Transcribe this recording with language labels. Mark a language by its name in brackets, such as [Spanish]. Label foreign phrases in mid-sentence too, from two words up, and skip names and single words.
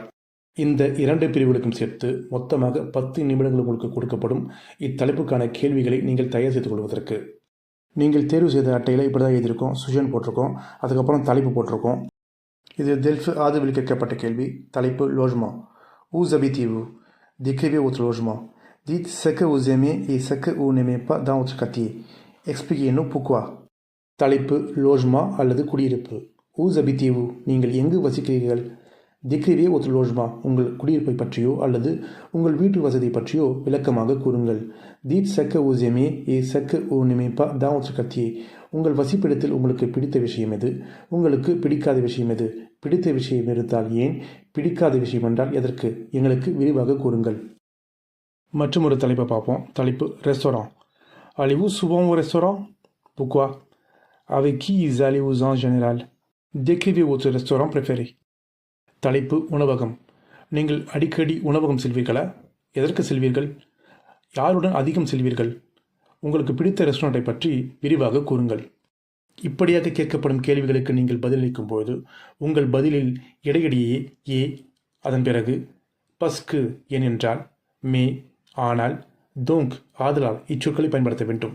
[Tamil] இந்த 2 பிரிவுகளுக்கும் சேர்த்து மொத்தமாக 10 நிமிடங்கள் உங்களுக்கு கொடுக்கப்படும் இத்தலைப்புக்கான கேள்விகளை நீங்கள் தயார் செய்து கொள்வதற்கு. நீங்கள் தேர்வு செய்த அட்டையில் இப்படி தான் எழுதியிருக்கோம், சுஜன் போட்டிருக்கோம், அதுக்கப்புறம் தலைப்பு போட்டிருக்கோம். இது டெல்ஃப் ஆதரவில் கேட்கப்பட்ட கேள்வி. தலைப்பு லோஜ்மா. [French] Où habitez-vous? Décrivez votre logement. Dites ce que vous aimez et ce que vous n'aimez pas dans votre quartier. Expliquez-nous pourquoi. [Tamil] தலைப்பு லோஜ்மா அல்லது குடியிருப்பு. [French] Où habitez-vous? [Tamil] நீங்கள் எங்கு வசிக்கிறீர்கள். [French] Décrivez votre logement. [Tamil] உங்கள் குடியிருப்பை பற்றியோ அல்லது உங்கள் வீட்டு வசதி பற்றியோ விளக்கமாக கூறுங்கள். [French] Dites ce que vous aimez et ce que vous n'aimez pas dans votre quartier. [Tamil] உங்கள் வசிப்பிடத்தில் உங்களுக்கு பிடித்த விஷயம் எது, உங்களுக்கு பிடிக்காத விஷயம் எது, பிடித்த விஷயம் இருந்தால் ஏன், பிடிக்காத விஷயம் என்றால் எதற்கு, எங்களுக்கு விரிவாக கூறுங்கள். மற்றும் ஒரு தலைப்பை பார்ப்போம். தலைப்பு ரெஸ்டாரண்ட். [French] Allez-vous souvent au restaurant? Pourquoi? Avec qui allez-vous en général? Décrivez votre restaurant préféré. [Tamil] தலைப்பு உணவகம். நீங்கள் அடிக்கடி உணவகம் செல்வீர்களா? எதற்கு செல்வீர்கள்? யாருடன் அதிகம் செல்வீர்கள்? உங்களுக்கு பிடித்த ரெஸ்டாரண்ட்டை பற்றி விரிவாக கூறுங்கள். இப்படியாக கேட்கப்படும் கேள்விகளுக்கு நீங்கள் பதிலளிக்கும் போது உங்கள் பதிலில் இடையிடையே ஏ, அதன் பிறகு பஸ்கு ஏனென்றால், மே ஆனால், தோங்க் ஆதலால் இச்சொற்களை பயன்படுத்த வேண்டும்.